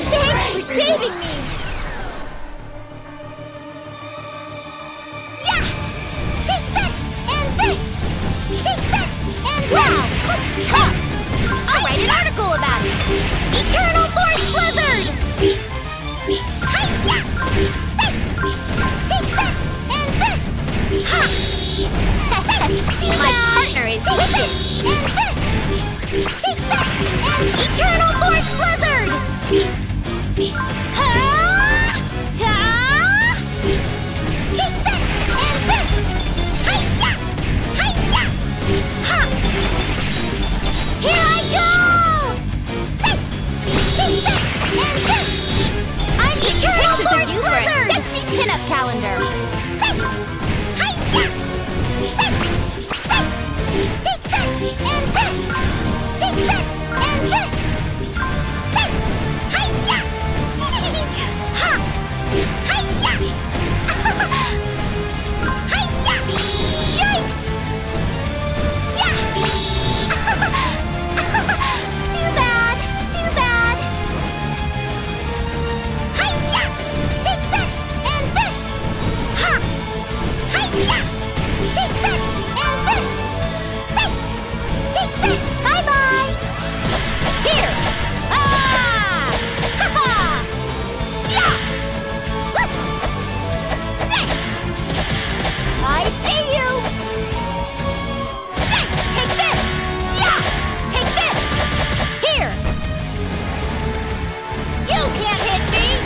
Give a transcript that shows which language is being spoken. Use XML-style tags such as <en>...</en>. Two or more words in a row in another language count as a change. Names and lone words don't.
<en>Thanks for saving me! Yeah! Take this and this! Take this and this! Wow! Looks tough! I'll write an article about it! Eternal Force Blizzard! Hi-ya! Take this and this! Ha! My partner is wicked! And this! Take this and Eternal Force Blizzard! Ha! Ta! take this and this! Hi-ya! Hi-ya! Ha! Here I go! Take this and this! I'm getting pictures of you for a Blizzard! sexy pinup calendar! Hi-ya! Take this and this! Take this and this! Hi-ya! Ha! Hi-ya! Hi-ya! Yikes! Yeah! Too bad! Too bad! Hi-ya! Take this and this! Ha! Hi-ya! Take this and this! Take this! Bye-bye! Here! Ah! Ha-ha! Yeah! Whoosh! Say! I see you! Say! Take this! Yeah! Take this! Here! You can't hit me!</en>